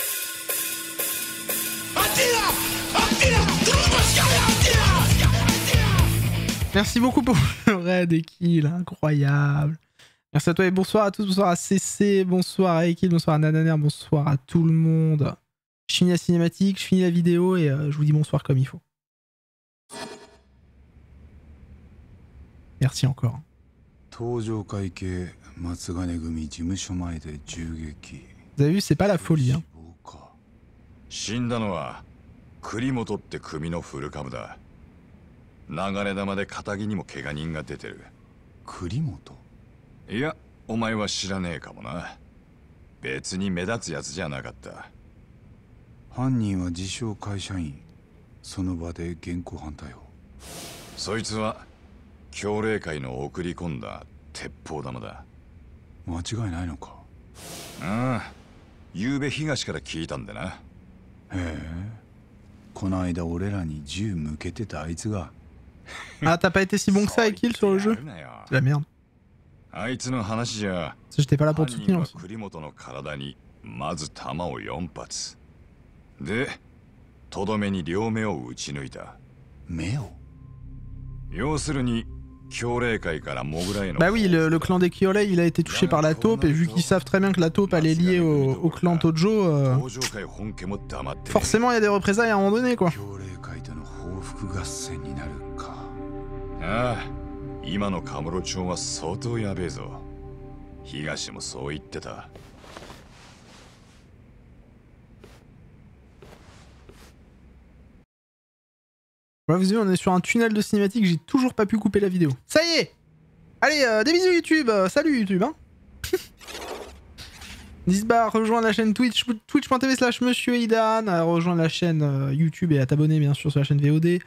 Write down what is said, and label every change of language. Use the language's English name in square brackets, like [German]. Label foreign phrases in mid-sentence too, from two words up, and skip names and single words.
[French] Merci beaucoup pour le raid, Ekil. Incroyable. Merci à toi et bonsoir à tous. Bonsoir à CC. Bonsoir à Ekil. Bonsoir à Nananer. Bonsoir à tout le monde. Je finis la cinématique, je finis la vidéo et je vous dis bonsoir comme il faut. Merci encore. [Japanese] 登場会計松金組事務所前で銃撃。 [French] Vous avez vu, c'est pas la folie. Hein. [Japanese] 死んだのは栗本って組のフルカムだ。流れ弾で片木にも怪我人が出てる。栗本？いや、お前は知らねえかもな。別に目立つやつじゃなかった。犯人は自称会社員。その場で現行犯逮捕。そいつは強霊会の送り込んだ鉄砲玉だ。間違いないのか？ああ、昨べ東から聞いたんでな。へえ、この間俺らに銃向けてたあいつが。 [French] Ah, t'as pas été si bon que ça, Ekil, sur le jeu? C'est la merde. [Japanese] あいつの話じゃ、 [French] j'étais pas là pour te soutenir aussi. [Japanese] 栗本の体にまず弾を4発。で、とどめに両目を撃ち抜いた。目を？要するに。 [French] Bah oui, le clan des Kyolei, il a été touché par la taupe, et vu qu'ils savent très bien que la taupe elle est liée au clan Tojo, forcément il y a des représailles à un moment donné, quoi. [Japanese] Ah, 今のカムロ町は相当やべえぞ。東もそう言ってた。 [French] Voilà, vous avez vu, on est sur un tunnel de cinématique, j'ai toujours pas pu couper la vidéo. Ça y est! Allez, des bisous YouTube! Salut YouTube, hein! N'hésite pas à rejoindre la chaîne Twitch, twitch.tv/Monsieur Idan, à rejoindre la chaîne YouTube et à t'abonner bien sûr sur la chaîne VOD.